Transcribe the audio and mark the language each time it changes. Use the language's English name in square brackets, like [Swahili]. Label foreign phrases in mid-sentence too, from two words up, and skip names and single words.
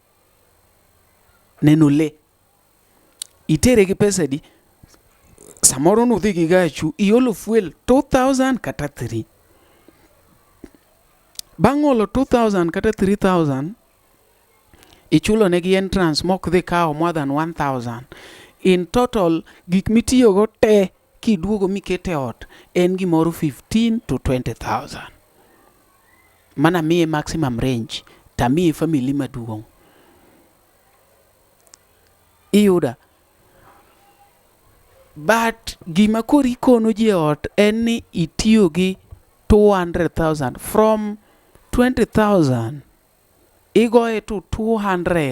[Luo (Kenya and Tanzania)] Neno le. Itere gi pesa di. Samoro nudhi gi gachu iolo fuel 2,000 kata 3. Bang' olo 2,000 kata 3,000 ichulo negi entrance mok dhi kao [English] more than 1,000. In total [Luo (Kenya and Tanzania)] gik mitiyo go te kiduogo mikete ot en gimoro 15 to 20,000. Mana miye [English] maximum range [Luo (Kenya and Tanzania)] ta miye family maduong'. Iyuda. But gima kori kono ji ot en ni itiyo gi 200,000 from 20,000 igoe to 200.